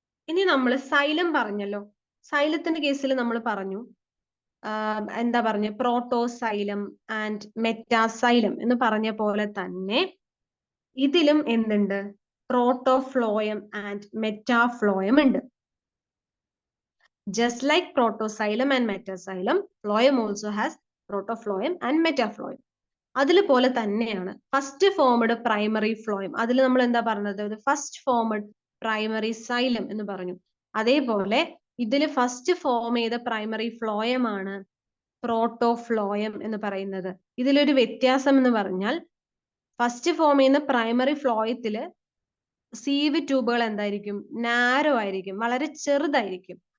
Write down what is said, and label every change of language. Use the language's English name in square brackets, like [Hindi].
[Malayalam] ഇനി നമ്മൾ സൈലം പറഞ്ഞല്ലോ. സൈലത്തിന്റെ കേസിൽ നമ്മൾ പറഞ്ഞു എന്താ പറഞ്ഞ പ്രോട്ടോസൈലം ആൻഡ് മെറ്റാസൈലം എന്ന് പറഞ്ഞ പോലെ തന്നെ ഇതിലും എന്തുണ്ട്, പ്രോട്ടോഫ്ലോയം ആൻഡ് മെറ്റാഫ്ലോയം ഉണ്ട്. [English] Just like protoxylem and metaxylem, phloem also has protophlloem and metaphlloem. [Malayalam] അതിൽ പോലെ തന്നെയാണ് ഫസ്റ്റ് ഫോംഡ് പ്രൈമറി ഫ്ലോയം. അതിൽ നമ്മൾ എന്താ പറഞ്ഞത്, ഫസ്റ്റ് ഫോംഡ് പ്രൈമറി സൈലം എന്ന് പറഞ്ഞു. അതേപോലെ ഇതിൽ ഫസ്റ്റ് ഫോം ചെയ്ത പ്രൈമറി ഫ്ലോയം ആണ് പ്രോട്ടോഫ്ലോയം എന്ന് പറയുന്നത്. ഇതിലൊരു വ്യത്യാസം എന്ന് പറഞ്ഞാൽ ഫസ്റ്റ് ഫോം ചെയ്യുന്ന പ്രൈമറി ഫ്ലോയത്തില് സീവ് ട്യൂബുകൾ എന്തായിരിക്കും, നാരോ ആയിരിക്കും, വളരെ ചെറുതായിരിക്കും.